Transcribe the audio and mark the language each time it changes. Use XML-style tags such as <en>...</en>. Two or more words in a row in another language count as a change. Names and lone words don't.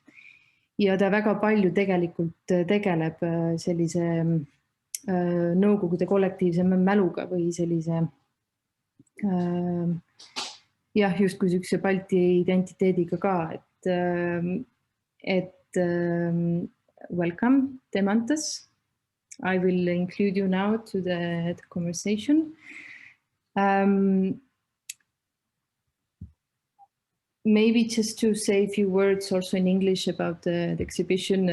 <et>Ja ta väga palju tegelikult tegeleb sellise nõukogude kollektiivse mäluga või sellise justkui sükse Balti identiteediga ka, et welcome, Deimantas.</et> <en>I will include you now to the conversation. Maybe just to say a few words also in English about the exhibition.</en>